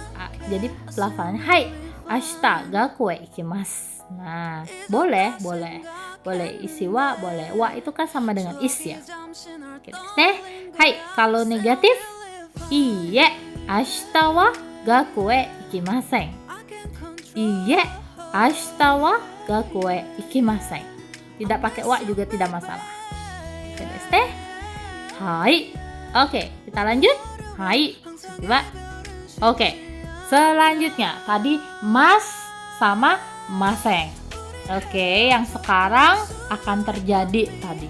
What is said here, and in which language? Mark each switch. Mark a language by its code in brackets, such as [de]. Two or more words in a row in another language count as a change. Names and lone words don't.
[id] Jadi pelafalannya hai, [ja] 明日学校へ行きます. [id] Nah, boleh isi wa, boleh. Wa itu kan sama dengan is ya. Oke, hai, kalau negatif iye, [ja] 明日は学校へ行きません. いいえ、明日は学校へ行きません. [id] Tidak pakai wa juga tidak masalah. Oke, hai. Oke, kita lanjut. Hai. Coba. Oke. Selanjutnya tadi mas sama maseng. Oke, yang sekarang akan terjadi tadi.